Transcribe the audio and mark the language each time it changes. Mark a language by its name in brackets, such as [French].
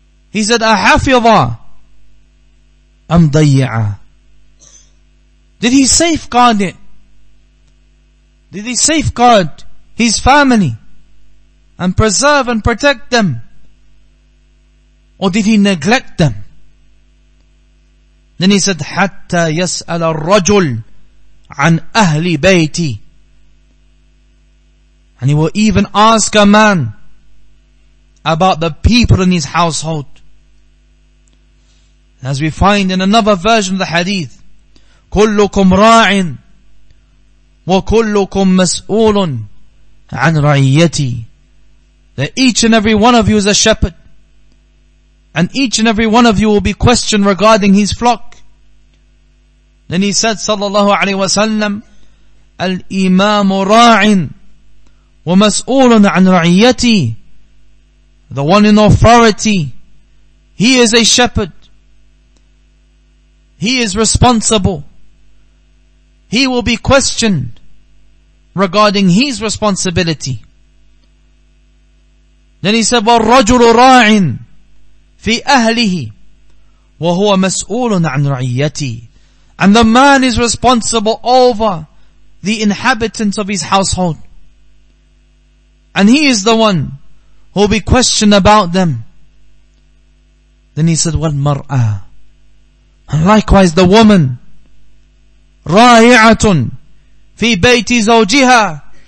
[English] He said, [Arabic] أَحَفِظَ أَمْ ضَيِّعَ. [English] Did he safeguard it? Did he safeguard his family and preserve and protect them? Or did he neglect them? Then he said, [Arabic] حَتَّى يَسْأَلَ الرَّجُلُ عَنْ أَهْلِ بَيْتِي. [English] And he will even ask a man about the people in his household. As we find in another version of the hadith, [Arabic] كُلُّكُمْ رَاعٍ وَكُلُّكُمْ مَسْئُولٌ عَنْ رَعِيَّتِي. [English] That each and every one of you is a shepherd, and each and every one of you will be questioned regarding his flock. Then he said, sallallahu alayhi wa sallam, [Arabic] الْإِمَامُ رَاعٍ وَمَسْئُولٌ عَنْ رَعِيَّتِي. [English] The one in authority, he is a shepherd. He is responsible. He will be questioned regarding his responsibility. Then he said, [Arabic] وَالرَّجُلُ رَاعٍ فِي أَهْلِهِ وَهُوَ مَسْئُولٌ عَنْ رَعِيَّتِهِ. [English] And the man is responsible over the inhabitants of his household. And he is the one who will be questioned about them. Then he said, [Arabic] وَالْمَرْأَةِ. [English] And likewise the woman, [Arabic] رَائِعَةٌ فِي بَيْتِ زَوْجِهَا.